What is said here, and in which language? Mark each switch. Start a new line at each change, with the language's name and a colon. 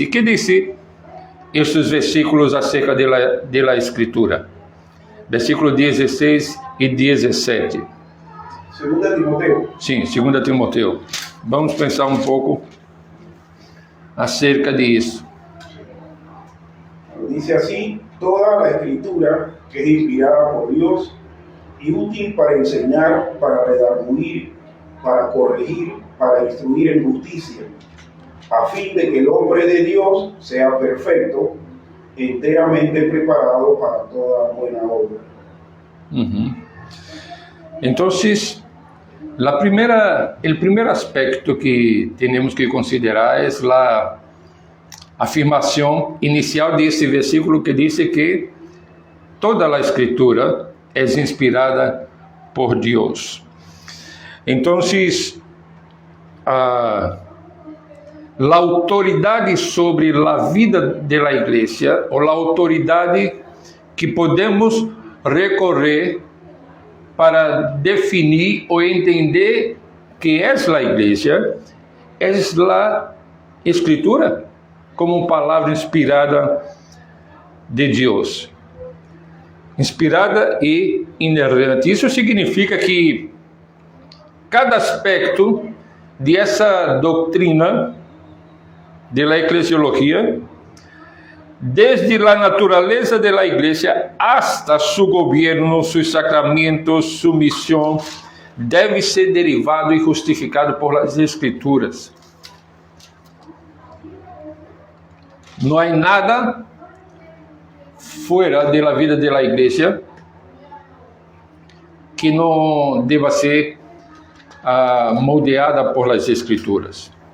Portuguese: E que diz estes versículos acerca da escritura? Versículo 16 e 17. 2 Timoteu. Sim, 2 Timoteu. Vamos pensar um pouco acerca disso.
Spanish: Dice así: toda la escritura que es inspirada por Dios y útil para enseñar, para redarguir, para corregir, para instruir en justicia, a fin de que el hombre de Dios sea perfecto, enteramente preparado para toda buena obra. Entonces, el primer aspecto que tenemos que considerar es la afirmación inicial de este versículo que dice que toda la escritura es inspirada por Dios. Entonces, la
Portuguese: autoridade sobre a vida da igreja, ou a autoridade que podemos recorrer para definir ou entender que é a igreja, é a Escritura, como palavra inspirada de Deus. Inspirada e inerrante. Isso significa que cada aspecto de essa doutrina
Spanish: de la eclesiología, desde la naturaleza de la iglesia hasta su gobierno, sus sacramentos, su misión,
Portuguese: deve ser derivado e justificado
Spanish: por las escrituras.
Portuguese: Não há nada fora
Spanish: de la vida de la iglesia
Portuguese: que não deva ser moldeada
Spanish: por las escrituras.